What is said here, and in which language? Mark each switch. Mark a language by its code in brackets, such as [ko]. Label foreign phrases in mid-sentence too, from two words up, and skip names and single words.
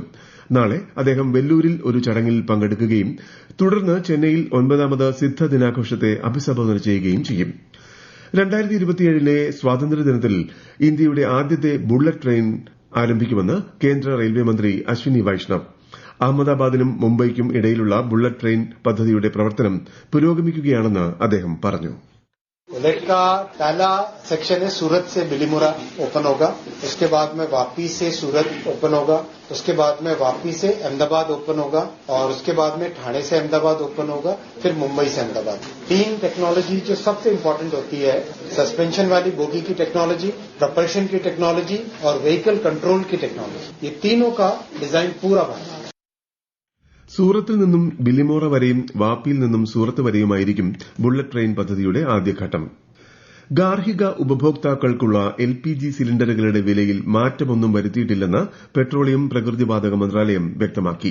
[ml] നാളെ അദ്ദേഹം വെല്ലൂരിൽ ഒരു ചടങ്ങിൽ പങ്കെടുക്കുകയും തുടർന്ന് ചെന്നൈയിൽ 9ാമത് സിദ്ധ ദിനാഘോഷത്തെ അഭിസംബോധന ചെയ്യുകയും ചെയ്യും. 2027 സ്വാതന്ത്ര്യദിനത്തിൽ ഇന്ത്യയുടെ ആദ്യത്തെ [en] bullet train [ml] ആരംഭിക്കുമെന്ന് കേന്ദ്ര റെയിൽവേ മന്ത്രി അശ്വിനി വൈഷ്ണവ്. അഹമ്മദാബാദിനും മുംബൈക്കും ഇടയിലുള്ള [en] bullet train [ml] പദ്ധതിയുടെ പ്രവർത്തനം പുരോഗമിക്കുകയാണെന്ന് അദ്ദേഹം പറഞ്ഞു. [hi] बुलेट का पहला सेक्शन है सूरत से बिलीमोरा ओपन होगा, उसके बाद में वापी से सूरत ओपन होगा, उसके बाद में वापी से अहमदाबाद ओपन होगा और उसके बाद में ठाणे से अहमदाबाद ओपन होगा, फिर मुंबई से अहमदाबाद. 3 टेक्नोलॉजी जो सबसे इम्पोर्टेंट होती है, सस्पेंशन वाली बोगी की टेक्नोलॉजी, प्रपल्शन की टेक्नोलॉजी और [en] vehicle control [hi] की टेक्नोलॉजी, ये तीनों का डिजाइन पूरा बना. [ml] സൂറത്തിൽ നിന്നും ബിലിമോറ വരെയും വാപ്പിയിൽ നിന്നും സൂറത്ത് വരെയുമായിരിക്കും [en] bullet train [ml] പദ്ധതിയുടെ ആദ്യഘട്ടം. ഗാർഹിക ഉപഭോക്താക്കൾക്കുള്ള എൽപിജി സിലിണ്ടറുകളുടെ വിലയിൽ മാറ്റമൊന്നും വരുത്തിയിട്ടില്ലെന്ന് പെട്രോളിയം പ്രകൃതിവാതക മന്ത്രാലയം വ്യക്തമാക്കി.